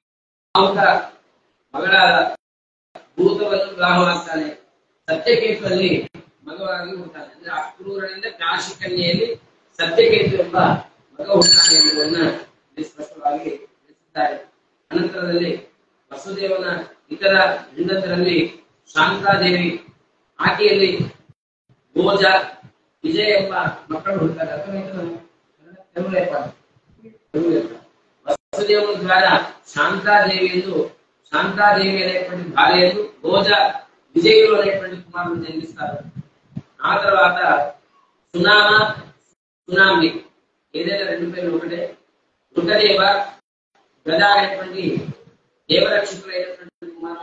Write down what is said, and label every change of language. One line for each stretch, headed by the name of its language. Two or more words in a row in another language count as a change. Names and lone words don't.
Kannada: ಮಗಳಾದ ಭೂತವನ್ನು ವಿವಾಹವಾಗ್ತಾನೆ ಸತ್ಯಕೇತುವಲ್ಲಿ ಮಗವಾಗಿ ಹುಡ್ತಾನೆ ಅಂದ್ರೆ ಅಕ್ರೂರನಿಂದ ಕಾಶಿ ಕನ್ಯೆಯಲ್ಲಿ ಸತ್ಯಕೇತು ಎಂಬ ಮಗ ಹುಡ್ತಾನೆ ಎಂಬುದನ್ನ ಸ್ಪಷ್ಟವಾಗಿ ತಿಳಿಸಿದ್ದಾರೆ ಅನಂತರದಲ್ಲಿ ವಸುದೇವನ ಇತರ ಹೆಂಡತರಲ್ಲಿ ಶಾಂತಾದೇವಿ ಆಕೆಯಲ್ಲಿ ಭೋಜ ವಿಜಯ ಎಂಬ ಮಕ್ಕಳು ಹುಡ್ತಾರೆ
Telugu: వసుదేవుని ద్వారా శాంతాదేవి అనేటువంటి భార్య భోజ విజయులు అనేటువంటి కుమారులు జన్మిస్తారు ఆ తర్వాత సునామి ఏదైనా రెండు పేర్లు ఒకటే రుకదేవ గద అనేటువంటి దేవరక్షకులు అయినటువంటి కుమారులు